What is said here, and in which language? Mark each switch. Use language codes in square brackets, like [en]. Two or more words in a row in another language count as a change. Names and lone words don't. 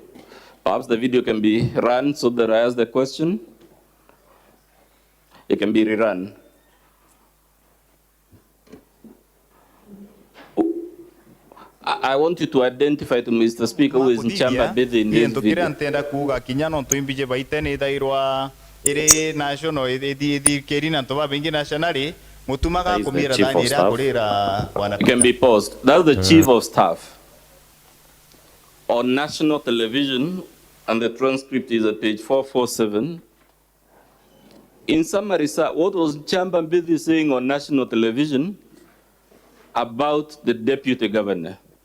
[en] Perhaps the video can be run so that I ask the question. It can be rerun. I want you to identify to Mr. Speaker who is Nchamba Mbithi in this video. [mer] Ntenda kuga kinya no tuimbije baite ni thairwa iri national ithi keri na toba bingi nationally mutumaga kumira thani ira kurira bwana [en] It can be paused. That's the Chief of Staff on national television, and the transcript is at page 447. In summary, sir, what was Nchamba Mbithi saying on national television about the deputy governor?